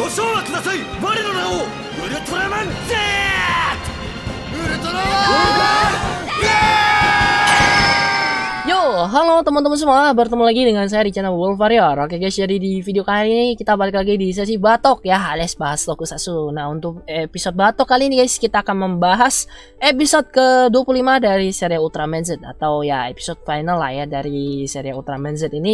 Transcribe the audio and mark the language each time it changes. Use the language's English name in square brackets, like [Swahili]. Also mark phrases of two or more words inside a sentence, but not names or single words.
[Japanese] ご唱和ください。我の名をウルトラマン Z。ウルトラマン [Indonesian] Yo, halo teman-teman semua, bertemu lagi dengan saya di channel Wolf Warrior. Oke guys, jadi di video kali ini kita balik lagi di sesi batok ya, alias bahas tokusatsu. Nah, untuk episode batok kali ini guys, kita akan membahas episode ke-25 dari seri Ultraman Z, atau ya episode final lah ya dari seri Ultraman Z ini.